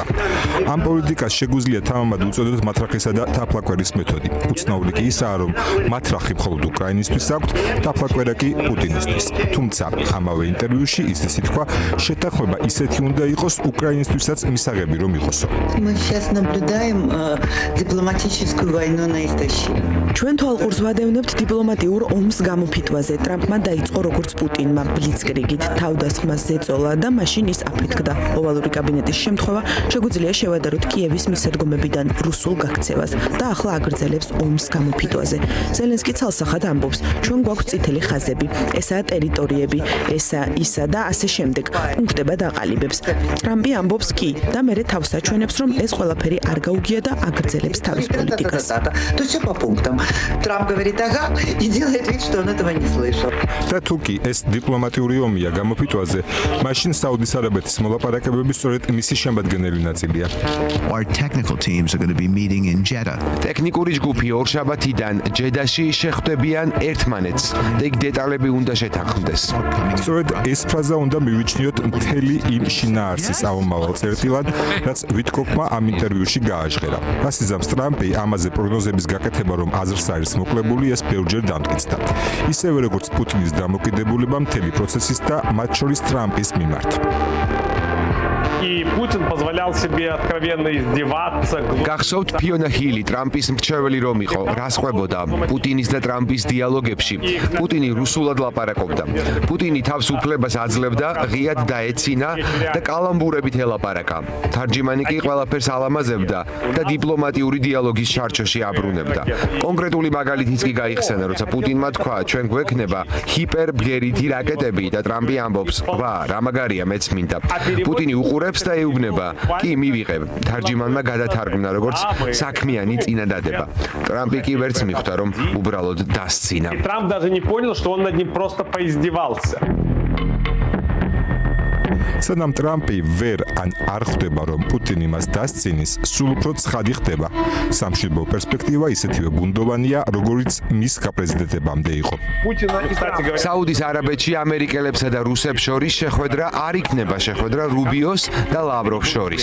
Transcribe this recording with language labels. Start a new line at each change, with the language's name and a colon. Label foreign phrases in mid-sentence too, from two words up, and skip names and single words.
Georgian: ამ პოლიტიკას შეგვიძლია თამამად უწოდოთ მათრახისა და თაფლაკვერის მეთოდი. უცნაური კი ისაა, რომ მათრახი მხოლოდ უკრაინისთვის აქვთ, თაფლაკვერა კი პუტინისთვის. თუმცა ამავე ინტერვიუში ისიც ითქვა, შეთანხმება ისეთი უნდა იყოს უკრაინისთვის მისაღები რომ იყოსო.
Russian: Мы сейчас наблюдаем дипломатическую войну на истощение.
Georgian: ჩვენ თვალყურს ვადევნებთ დიპლომატიურ ომს გამოფიტვაზე. ტრამპმა დაიწყო როგორც პუტინმა ბლიცკრიგით თავდასხმას ზეწოლა და მაშინ ის აფეთქდა. ოვალური კაბინეტის შემთხვევა შეგვიძლია შევადაროთ კიევის მისადგომებიდან რუსულ გაქცევას და ახლა აგრძელებს ომს გამოფიტვაზე. ზელენსკი ცალსახად ამბობს, ჩვენ გვაქვს წითელი ხაზები, ესაა ტერიტორიები, ესა ისა და ასე შემდეგ. პუნქტება დაყალიბებს. ტრამპი ამბობს კი და მერე თავს აჩვენებს, რომ ეს ყველაფერი არ გაუგია და აგრძელებს თავის პოლიტიკას.
Russian: То есть всё по пунктам. Трамп говорит ага и делает вид, что он этого не слышал.
Georgian: და თუკი ეს დიპლომატიური ომია გამოფიტვაზე, მაშინ საუდის არაბეთის მოლაპარაკებები სწორედ მისი შემადგენელი ნაწილია.
English: Our technical teams are going to be meeting in Jeddah.
Georgian: ტექნიკური ჯგუფი ორშაბათიდან ჯედაში შეხვდებიან ერთმანეთს და იქ დეტალები უნდა შეთანხმდეს. სწორედ ეს ფრაზა უნდა მივიჩნიოთ მთელი იმ შინაარსის ამომავალ წერტილად, რაც ვიტკოფმა ამ ინტერვიუში გააჟღერა. რასიზამს ტრამპი ამაზე პროგნოზების გაკეთება, რომ აზრს არის მოკლებული, ეს ბევრჯერ დამტკიცდა. ისევე როგორც პუტინის დამოკიდებულება მთელი პროცესის და მათ შორის ტრამპის მიმართ.
Russian: И Путин позволял себе откровенно издеваться.
Georgian: გახსოვთ ფიონა ჰილი ტრამპის მრჩეველი რომ იყო, რას ყვებოდა პუტინის და ტრამპის დიალოგებში. პუტინი რუსულად ლაპარაკობდა. პუტინი თავს უფლებას აძლევდა, ღიად დაეცინა და კალამბურებით ელაპარაკა. თარჯიმანი კი ყველაფერს ალამაზებდა და დიპლომატიური დიალოგის ჩარჩოში აბრუნებდა. კონკრეტული მაგალითიც კი გაიხსენა, როცა პუტინმა თქვა, ჩვენ გვექნება ჰიპერბგერითი რაკეტები და ტრამპი ამბობს, ვა, რა მაგარია, მეც მინდა. პუტინი უყურებს და ეუბნება, კი მივიღებ. თარჯიმანმა გადათარგმნა როგორც საქმიანი წინადადება. ტრამპი კი ვერც მიხვდა, რომ უბრალოდ დასცინა.
Russian: И Трамп даже не понял, что он над ним просто поиздевался.
Georgian: სანამ ტრამპი ვერ ან არ ხვდება, რომ პუტინი მას დასცინის, სულ უფრო ცხადი ხდება. სამშვიდობო პერსპექტივა ისეთივე ბუნდოვანია, როგორიც მის გაპრეზიდენტებამდე იყო. საუდის არაბეთში ამერიკელებსა და რუსებს შორის შეხვედრა არ იქნება შეხვედრა რუბიოს და ლავროვს შორის.